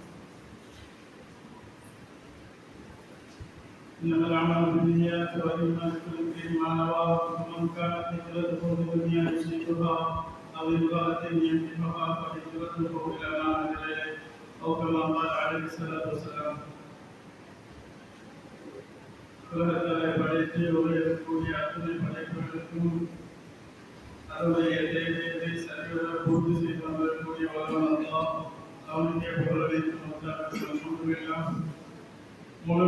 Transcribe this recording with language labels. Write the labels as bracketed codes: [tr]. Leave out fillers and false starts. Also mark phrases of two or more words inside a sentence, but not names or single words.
[ar] إنما الأعمال بالنيات وإنما لكل امرئ ما نوى فمن كانت هجرته لدنيا يصيبها أو امرأة ينكحها فهجرته إلى ما هاجر إليه أو كما قال عليه الصلاة والسلام. [ta] உலகத்தாரை படைத்து உலகக்கூடிய அத்துணை படைப்புகளுக்கும் அருடைய தேவையை சரிவர பூர்த்தி செய்து வரக்கூடிய வல்லவன் அல்லாஹ் அவனுக்கே புகழனைத்தும் அல்லாஹ் முழு